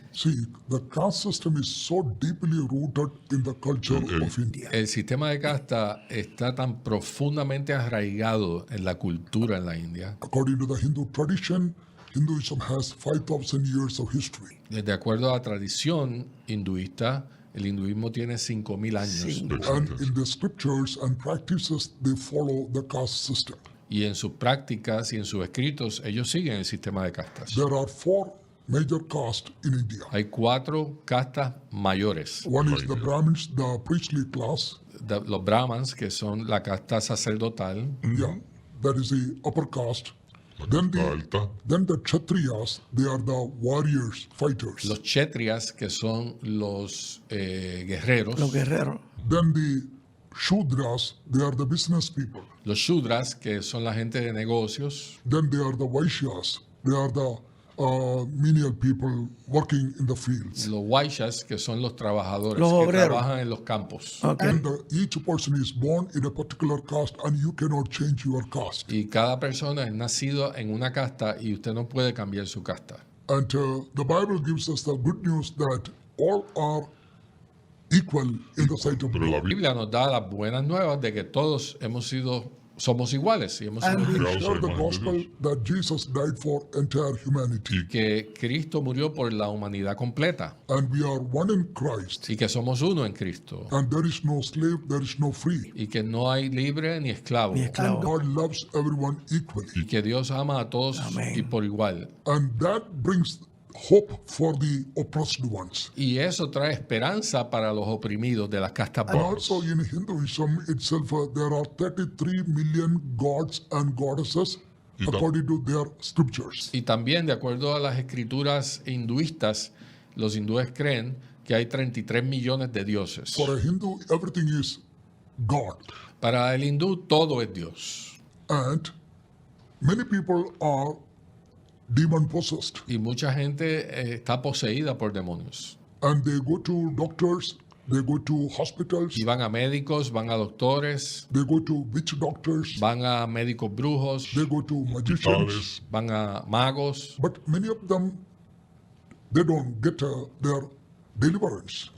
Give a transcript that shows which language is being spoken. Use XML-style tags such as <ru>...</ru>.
<en>See, the caste system is so deeply rooted in the culture of India.</en> <es>El sistema de casta está tan profundamente arraigado en la cultura en la India.</es> <en>According to the Hindu tradition, Hinduism has 5,000 years of history.</en> <es>De acuerdo a la tradición hinduista, el hinduismo tiene 5,000 años.</es> <en>And in the scriptures and practices, they follow the caste system.</en> <es>Y en sus prácticas y en sus escritos, ellos siguen el sistema de castas.</es> <en>There are 4 major castes in India.</en> <es>Hay 4 castas mayores.</es> <en>One is the Brahmins, the priestly class.</en> <es>Los brahmans, que son la casta sacerdotal.</es> <en>Yeah, that is the upper caste. Then the Kshatriyas, they are the warriors, fighters.</en> <es>Los kshatriyas, que son los guerreros. Los guerreros.</es> <en>Then the Shudras, they are the business people.</en> <es>Los shudras, que son la gente de negocios.</es> <en>Then they are the Vaishyas, they are the menial people working in the fields.</en> <es>Los vaishyas, que son los trabajadores Los que obreros. trabajan en los campos.</es> <en>Okay. And each person is born in a particular caste and you cannot change your caste.</en> <es>Y cada persona es nacido en una casta y usted no puede cambiar su casta.</es> <en>And the Bible gives us the good news that all are equal in the sight of</en> <es>La</es> <en>God.</en> <es>Biblia nos da las buenas nuevas de que todos somos iguales y hemos sido</es> <en>And we</en> <es>creados.</es> <en>share the gospel that Jesus died for entire humanity.</en> <es>Que Cristo murió por la humanidad completa</es> <en>And we are one in Christ.</en> <es>y que somos uno en Cristo</es> <en>And there is no slave, there is no free.</en> <es>y que no hay libre ni esclavo Ni esclavo.</es> <en>And God loves everyone</en> <es>y</es> <en>equally.</en> <es>que Dios ama a todos Amén. y por igual.</es> <en>And that brings hope for the oppressed ones.</en> <es>Y eso trae esperanza para los oprimidos de las castas</es> <en>And</en> <es>bajas.</es> <en>also in Hinduism itself, there are 33 million gods and goddesses according to their scriptures.</en> <es>Y también, de acuerdo a las escrituras hinduistas, los hindúes creen que hay 33 millones de dioses.</es> <en>For a Hindu, everything is God.</en> <es>Para el hindú, todo es Dios.</es> <en>And many people are demon possessed.</en> <es>Y mucha gente está poseída por demonios.</es> <en>And they go to doctors, they go to hospitals,</en> <es>Y van a médicos, van a doctores,</es> <en>they go to witch doctors,</en> <es>van a médicos brujos,</es> <en>they go to magicians.</en> <es>van a magos,</es> <en>But many of them, they don't get their deliverance.</en>